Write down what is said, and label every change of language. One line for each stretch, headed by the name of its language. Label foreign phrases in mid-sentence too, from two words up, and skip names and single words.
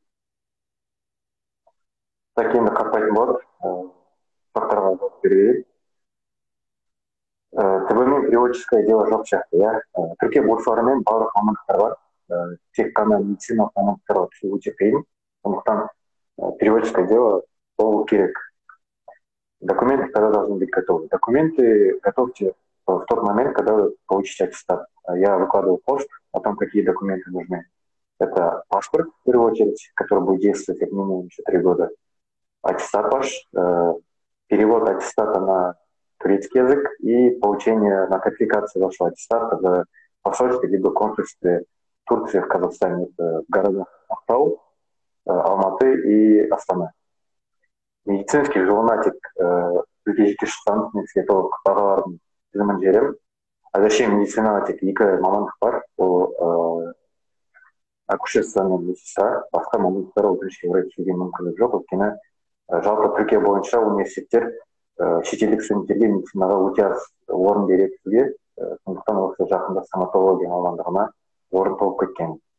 Kazakh: Так, енді қатпайтын болады. Сұрақтарға жауап берейік. ТБ-мен
Russian: переводческое дело
Kazakh: жоқ сияқты, иә. Түркия бурсларымен барлық мамандықтар бар. Тек қана медициналық мамандықтарға түсу өте қиын. Сондықтан
Russian: переводческое дело
Kazakh: болу керек.
Russian: Документы когда должны быть готовы? Документы готовьте в тот момент, когда вы получите аттестат. Я выкладываю пост о том, какие документы нужны. Это паспорт, в первую очередь, который будет действовать как минимум еще 3 года. Аттестат ваш, перевод аттестата на турецкий язык и получение нотификации вашего аттестата в посольстве либо консульстве Турции в Казахстане, в городах Ақтау, Алматы и Астана. Медицинский журнатик
Kazakh: жеке шықсаңыз, мен сізге толық бағалардың тізімін жіберемін. Әзірше медицинада тек 2 мамандық бар, ол акушерство мен медсестра, басқа мамандықтар өкінішке орай түсуге мүмкіндік жоқ, өйткені жалпы Түркия бойынша университеттер шетелдік студенттерге медицинаға өте аз орын береді сізге, сондықтан осы жақында стоматология мамандығына орын толып кеткен.